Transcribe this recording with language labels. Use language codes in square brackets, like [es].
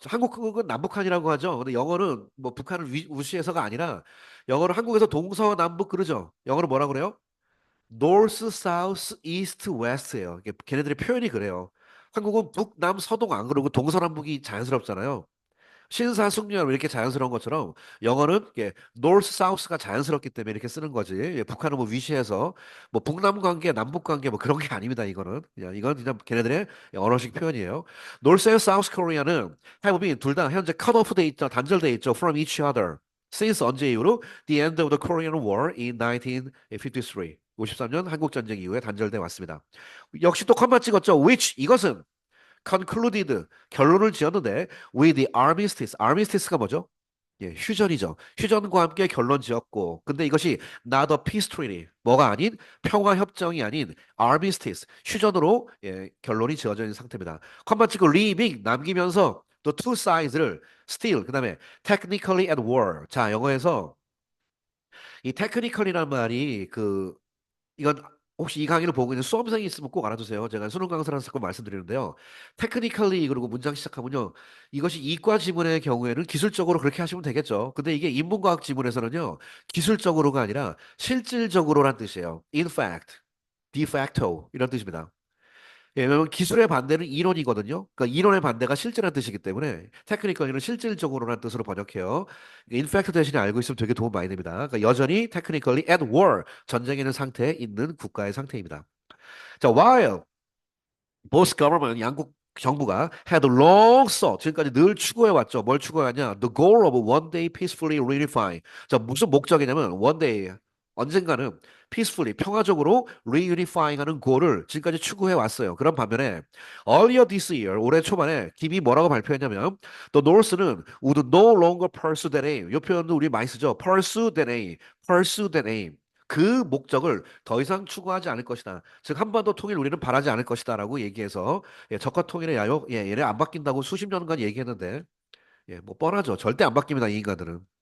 [ko] 한국은 남북한이라고 하죠. 근데 영어는 뭐 북한을 무시해서가 아니라 영어로 한국에서 동서남북 그러죠. 영어로 뭐라 그래요? [en] North, South, East, West예요. [ko] 걔네들의 표현이 그래요. 한국은 북, 남, 서동 안 그러고 동서남북이 자연스럽잖아요. 신사숙녀 이렇게 자연스러운 것처럼 영어는 이게 North, South가 자연스럽기 때문에 이렇게 쓰는 거지. 예, 북한은 뭐 위시해서 뭐 북남 관계, 남북 관계 뭐 그런 게 아닙니다. 이거는 이건 그냥 걔네들의 언어식 표현이에요. [en] North and South Korea [ko] 는 have been 둘 다 현재 cut off 돼 있죠, 단절돼 있죠. [en] From each other. Since [ko] 언제 이후로 [en] the end of the Korean War in 1953. [ko] 53년 한국 전쟁 이후에 단절돼 왔습니다. 역시 또 컴마 찍었죠. [en] Which [ko] 이것은 [en] concluded [ko] 결론을 지었는데 [en] with the armistice armistice가 뭐죠? [ko] 예, 휴전이죠. 휴전과 함께 결론 지었고 근데 이것이 not a peace treaty 뭐가 아닌 평화 협정이 아닌 armistice 휴전으로 예, 결론이 지어져 있는 상태입니다. 컴마 찍고 leaving 남기면서 또 two sides를 still 그다음에 technically at war 자 영어에서 이 technical이라는 말이 이건 혹시 이 강의를 보고 있는 수험생이 있으면 꼭 알아두세요. 제가 수능 강사라서 자꾸 말씀드리는데요. 테크니컬리 그리고 문장 시작하면요. 이것이 이과 지문의 경우에는 기술적으로 그렇게 하시면 되겠죠. 근데 이게 인문과학 지문에서는요. 기술적으로가 아니라 실질적으로란 뜻이에요. [en] In fact, de facto [ko] 이런 뜻입니다. 예, 왜냐면 기술의 반대는 이론이거든요. 그러니까 이론의 반대가 실제라는 뜻이기 때문에 테크니컬리는 실질적으로라는 뜻으로 번역해요. in fact 대신에 알고 있으면 되게 도움 많이 됩니다. 그러니까 여전히 [en] technically at war [ko] 전쟁에 있는 상태에 있는 국가의 상태입니다. 자, while both government 양국 정부가 [en] had long sought [ko] 지금까지 늘 추구해 왔죠. 뭘 추구하냐? [en] The goal of one day peacefully reunifying. [ko] 자, 무슨 목적이냐면 one day 언젠가는 peacefully 평화적으로 reunifying 하는 goal을 지금까지 추구해 왔어요. 그런 반면에 earlier this year 올해 초반에 김이 뭐라고 발표했냐면 the North는 [en] would no longer pursue that aim. [ko] 이 표현도 우리 많이 쓰죠. [en] pursue that aim. pursue that aim. [ko] 그 목적을 더 이상 추구하지 않을 것이다. 즉 한반도 통일 우리는 바라지 않을 것이다라고 얘기해서 예, 적화 통일의 야욕 예, 얘네 안 바뀐다고 수십 년간 얘기했는데 예, 뭐 뻔하죠. 절대 안 바뀝니다. 이 인간들은.